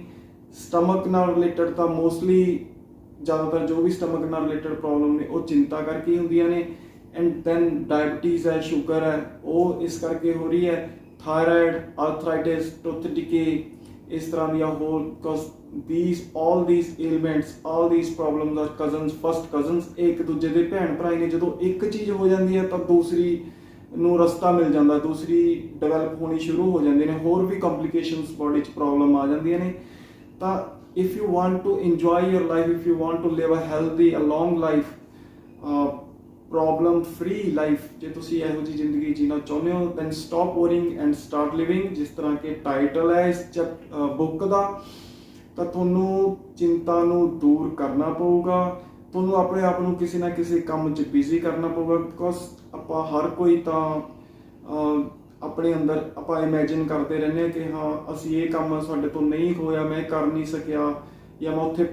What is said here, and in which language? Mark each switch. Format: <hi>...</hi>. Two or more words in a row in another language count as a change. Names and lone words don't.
<pa>ਸਟਮਕ ਨਾਲ ਰਿਲੇਟਡ ਤਾਂ ਮੋਸਟਲੀ ਜ਼ਿਆਦਾਤਰ ਜੋ ਵੀ ਸਟਮਕ ਨਾਲ</pa> <en>related problem</en> <pa>ਨੇ ਉਹ ਚਿੰਤਾ ਕਰਕੇ ਹੀ ਹੁੰਦੀਆਂ ਨੇ।</pa> <en>and then diabetes</en> <pa>ਹੈ, ਸ਼ੂਗਰ ਹੈ, ਉਹ ਇਸ ਕਰਕੇ ਹੋ ਰਹੀ ਹੈ।</pa> <en>Thyroid, arthritis, tooth decay,</en> <pa>ਇਸ ਤਰ੍ਹਾਂ ਦੀਆਂ ਹੋਰ,</pa> <en>ਬਿਕੋਜ਼ all these ailments, all these problems are cousins, first cousins।</en> <pa>ਇਹ ਇੱਕ ਦੂਜੇ ਦੇ ਭੈਣ ਭਰਾ ਨੇ। ਜਦੋਂ ਇੱਕ ਚੀਜ਼ ਹੋ ਜਾਂਦੀ ਹੈ ਤਾਂ ਦੂਸਰੀ ਨੂੰ ਰਸਤਾ ਮਿਲ ਜਾਂਦਾ, ਦੂਸਰੀ ਡਿਵੈਲਪ ਹੋਣੀ ਸ਼ੁਰੂ ਹੋ ਜਾਂਦੇ ਨੇ, ਹੋਰ ਵੀ ਕੰਪਲੀਕੇਸ਼ਨਸ ਬੋਡੀ 'ਚ ਪ੍ਰੋਬਲਮ ਆ ਜਾਂਦੀਆਂ ਨੇ। ਤਾਂ</pa> <en>if you want to enjoy your life, if you want to live a healthy, a long life, problem free life,</en> <pa>ਜੇ ਤੁਸੀਂ ਇਹੋ ਜਿਹੀ ਜ਼ਿੰਦਗੀ ਜੀਣਾ ਚਾਹੁੰਦੇ ਹੋ,</pa> <en>then stop worrying and start living,</en> <pa>ਜਿਸ ਤਰ੍ਹਾਂ ਕਿ ਟਾਈਟਲ ਹੈ ਇਸ ਬੁੱਕ ਦਾ, ਤਾਂ ਤੁਹਾਨੂੰ ਚਿੰਤਾ ਨੂੰ ਦੂਰ ਕਰਨਾ ਪਊਗਾ, ਤੁਹਾਨੂੰ ਆਪਣੇ ਆਪ ਨੂੰ ਕਿਸੇ ਨਾ ਕਿਸੇ ਕੰਮ 'ਚ ਬਿਜ਼ੀ ਕਰਨਾ ਪਊਗਾ, ਬਿਕੋਜ਼ ਆਪਾਂ ਹਰ ਕੋਈ ਤਾਂ ਆਪਣੇ ਅੰਦਰ ਆਪਾਂ ਇਮੇਜਿਨ ਕਰਦੇ ਰਹਿੰਦੇ ਹਾਂ ਕਿ ਹਾਂ ਅਸੀਂ ਇਹ ਕੰਮ ਸਾਡੇ ਤੋਂ ਨਹੀਂ ਹੋਇਆ, ਮੈਂ ਕਰ ਨਹੀਂ ਸਕਿਆ, ਜਾਂ ਮੈਂ ਉੱਥੇ</pa>